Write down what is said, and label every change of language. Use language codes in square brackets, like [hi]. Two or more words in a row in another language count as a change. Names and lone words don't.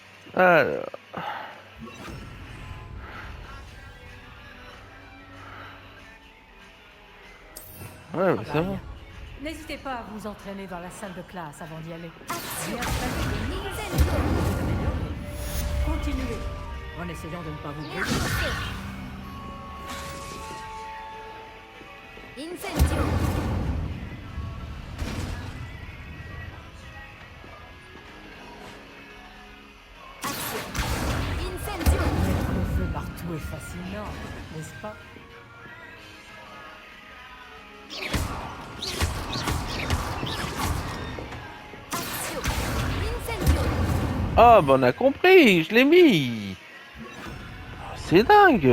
[fr] Alors. Ouais, mais c'est bon. N'hésitez pas à vous entraîner dans la salle de classe avant d'y aller. Action. Bien installé, Nintendo. vous améliorez. Continuez en essayant de ne pas vous brûler. Levioso. Incendio. Action. Incendio. Mettre le feu partout est fascinant, n'est-ce pas? Action. Incendio. Ah, bah on a compris, je l'ai mis. C'est dingue.